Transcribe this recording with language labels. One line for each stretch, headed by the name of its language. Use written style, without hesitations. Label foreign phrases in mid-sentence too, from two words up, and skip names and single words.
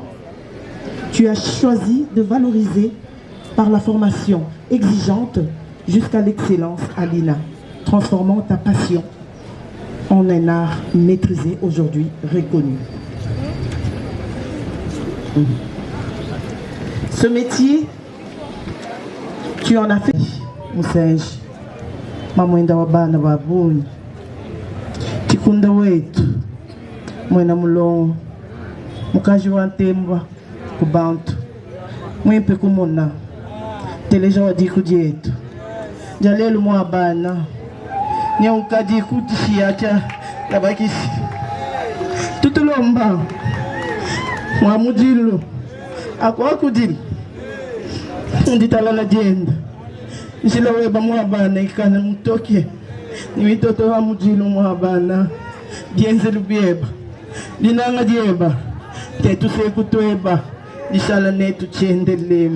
French: Tu as choisi de valoriser par la formation exigeante jusqu'à l'excellence à l'INA, transformant ta passion en un art maîtrisé, aujourd'hui reconnu. Ce métier, tu en as fait,
Luba-Lulua: Moussège, Mamouinda Wabana Wabouni, Tikunda Wetu, Mwena Moulon, Mukaji Wantemba, Kubantu, Mwempe Kumona, Teleja Wadiku Dietu, Jalelu Mwabana, Nyankadi Kutisiacha, Labakisi, Tutulomba, Mwamudilu, Akwakudil, Nditala la Jenda, Nsilaweba Mwabana, Ikana Mutoke, Nimitoto wa Mudilu Mwabana, Dienzelu Bieba, Dinanga Dieba, Tetu Sekutweba, Nishala Netu Tchendelem.